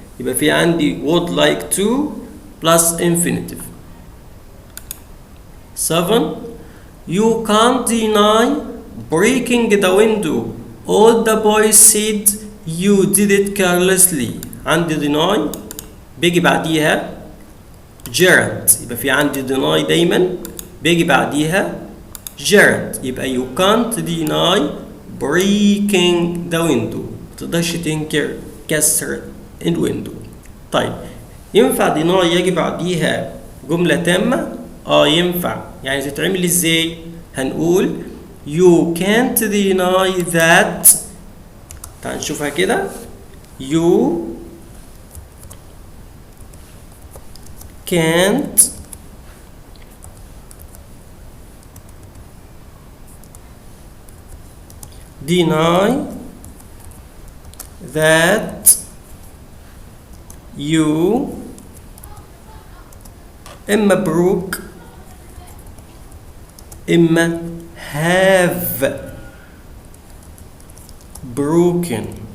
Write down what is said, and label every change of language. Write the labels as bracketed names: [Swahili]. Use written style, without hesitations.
[Arabic] يبقى في عندي would like to plus infinitive. [English] 7. You can't deny breaking the window. All the boys said you did it carelessly. [Arabic] عندي deny بيجي بعديها gerund، يبقى في عندي deny دايما بيجي بعديها gerund. [English] يبقى you can't deny breaking the window، [Arabic] متقدرش تنكر كسر الويندو. طيب ينفع deny يجي بعديها جملة تامة؟ ينفع. يعني تتعمل ازاي؟ هنقول [English] you can't deny that. [Arabic] تعال نشوفها كده. [English] you can't deny that you إما broke إما have broken.